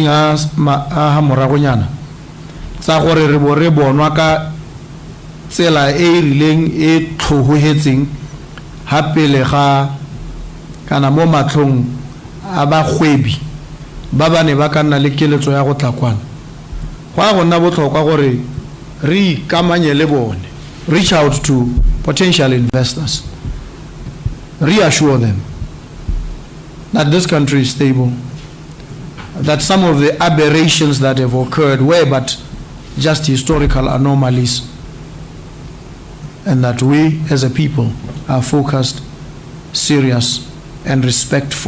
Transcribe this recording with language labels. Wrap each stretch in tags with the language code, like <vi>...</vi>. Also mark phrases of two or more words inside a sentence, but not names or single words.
<tn>a moragonyana tsa gore re bo re bonwa ka tsela e rileng e tlhogohetseng ha pele ga kana mo matlong a bagwebi ba bane ba ka nna le keletso ya go tlakwana go a go nna botlhokwa gore re ikamanye le bone</tn> <en>reach out to potential investors reassure them that this country is stable, that some of the aberrations that have occurred were but just historical anomalies, and that we as a people are focused, serious, and respectful.</en>